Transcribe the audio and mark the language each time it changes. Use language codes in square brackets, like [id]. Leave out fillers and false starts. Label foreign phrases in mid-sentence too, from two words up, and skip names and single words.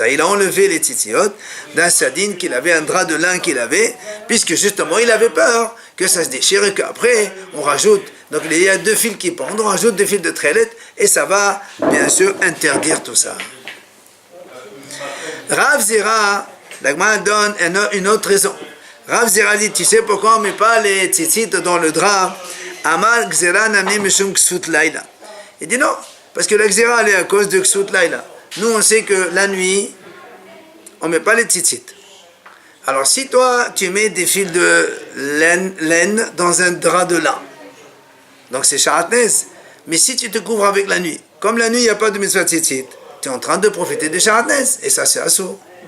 [fr] Il a enlevé les tzitziot d'un sadine qu'il avait, un drap de lin qu'il avait, puisque justement, il avait peur que ça se déchire et qu'après, on rajoute. Donc, il y a 2 fils qui pendent, on rajoute 2 fils de trélette et ça va, bien sûr, interdire tout ça. Rav Zera, l'Agma donne une autre raison. Rav Zera dit, tu sais pourquoi on ne met pas les tzitzit dans le drap? [he] Amar Gzera namni mishum ksut laila. [fr] Il dit non, parce que la Gzera elle est à cause de [he] ksut laila. [fr] Nous on sait que la nuit, on ne met pas les tzitzit. Alors si toi tu mets des fils de laine dans un drap de lin, donc c'est sharatnez, mais si tu te couvres avec la nuit, Comme la nuit, il n'y a pas de [he] mitzvah tzitzit, [fr] tu es en train de profiter de Sharatnes, et ça c'est assourd.